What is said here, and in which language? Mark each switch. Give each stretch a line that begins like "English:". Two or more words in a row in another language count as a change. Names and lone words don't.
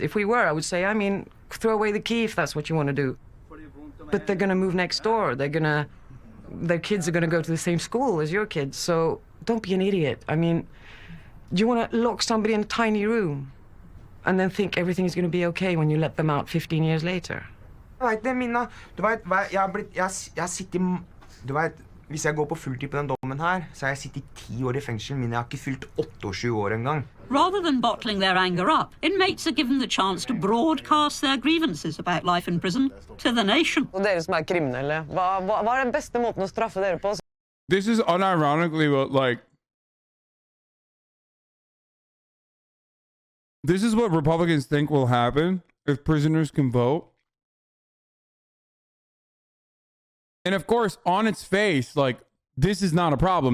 English: If we were, I would say, I mean, throw away the key if that's what you want to do. But they're going to move next door. Their kids are going to go to the same school as your kids, so don't be an idiot. I mean, do you want to lock somebody in a tiny room and then think everything is going to be okay when you let them out 15 years later?
Norwegian: Jeg vet det, Minna. Du vet, jeg sitter... Du vet, hvis jeg går på fulltid på den dommen her, så har jeg sittet 10 år i fengsel, men jeg har ikke fylt 28 år engang.
English: Rather than bottling their anger up, inmates are given the chance to broadcast their grievances about life in prison to the nation.
Norwegian: Og dere som er kriminelle, hva er den beste måten å straffe dere på?
English: This is unironically what, like, this is what Republicans think will happen if prisoners can vote. And of course, on its face, like, this is not a problem.